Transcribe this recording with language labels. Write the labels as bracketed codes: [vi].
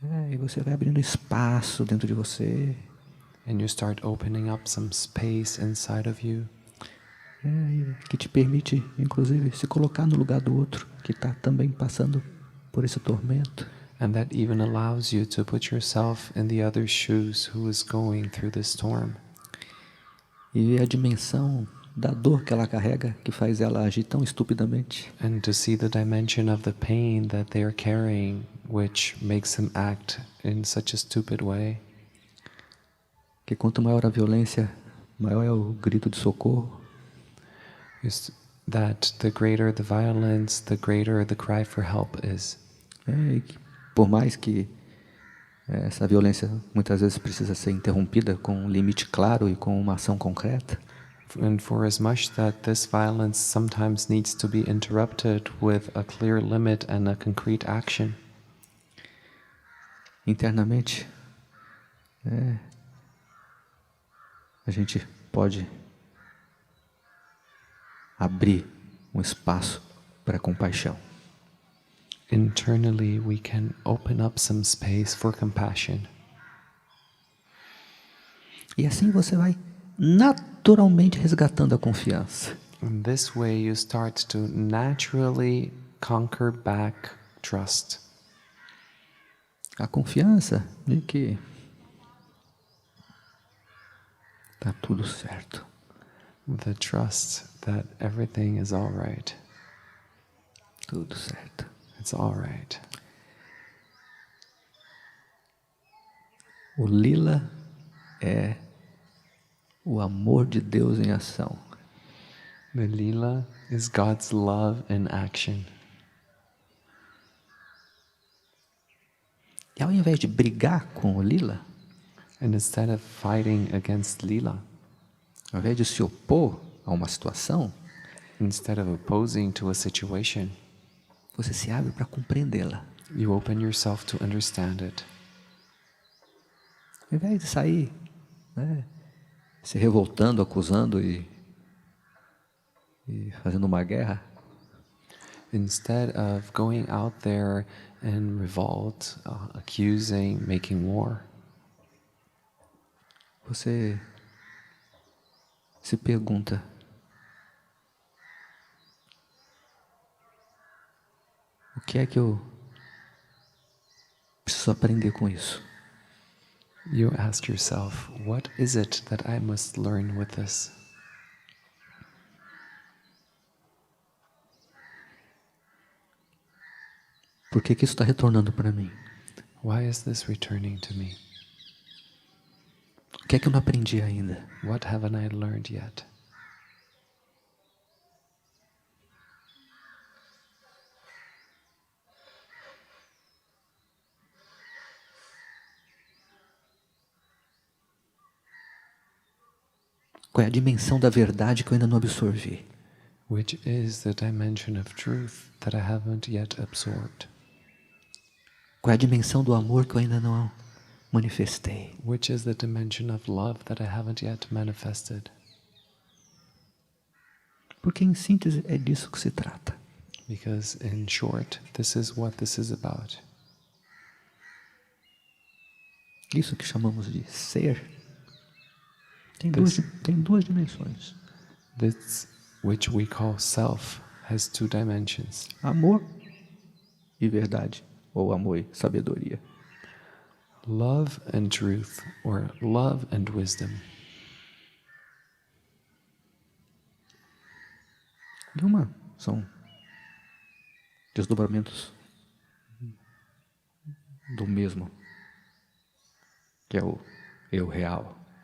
[pt] E você vai abrindo espaço dentro de você. [en] And you start opening up some space inside of you. [pt] Que te permite, inclusive, se colocar no lugar do outro que está também passando por esse tormento. [en] And that even allows you to put yourself in the other's shoes who is going through the storm. [pt] E ver a dimensão da dor que ela carrega, que faz ela agir tão estupidamente. [en] And to see the dimension of the pain that they are carrying, which makes them act in such a stupid way. [pt] Que quanto maior a violência, maior é o grito de socorro. [en] Is that the greater the violence, the greater the cry for help is. [pt] E que, por mais que essa violência muitas vezes precisa ser interrompida com um limite claro e com uma ação concreta. [en] And for as much that this violence sometimes needs to be interrupted with a clear limit and a concrete action. [pt] Internamente, a gente pode abrir um espaço para compaixão. [en] Internally, we can open up some space for compassion. [pt] E assim você vai naturalmente resgatando a confiança. [en] In this way, you start to naturally conquer back trust. [pt] A confiança de que tá tudo certo. [en] The trust that everything is all right. [pt] Tudo certo. [en] It's all right. [pt] O Leela é o amor de Deus em ação. [en] The Leela is God's love in action. [pt] E ao invés de brigar com o Leela, [en] And instead of fighting against Leela, [pt] ao invés de se opor a uma situação, [en] instead of opposing to a situation, [pt] você se abre para compreendê-la. [en] you open yourself to understand it. [pt] Ao invés de sair, se revoltando, acusando e fazendo uma guerra, [en] Instead of going out there in revolt, accusing, making war, [pt] você se pergunta: o que é que eu preciso aprender com isso? [en] you ask yourself, what is it that I must learn with this? [pt] Por que isso está retornando para mim? [en] Why is this returning to me? [pt] O que é que eu não aprendi ainda? [en] What haven't I learned yet? [pt] Qual é a dimensão da verdade que eu ainda não absorvi? [en] Which is the dimension of truth that I haven't yet absorbed? [pt] Qual é a dimensão do amor que eu ainda não manifestei? [en] Which is the dimension of love that I haven't yet manifested? [pt] Porque em síntese é disso que se trata. [en] Because in short, this is what this is about. [pt] Isso que chamamos de ser tem duas dimensões. [en] This, which we call self, has two dimensions. [pt] Amor e verdade, ou amor e sabedoria. [en] Love and truth, or love and wisdom. [pt] E são desdobramentos do mesmo, que é o eu real.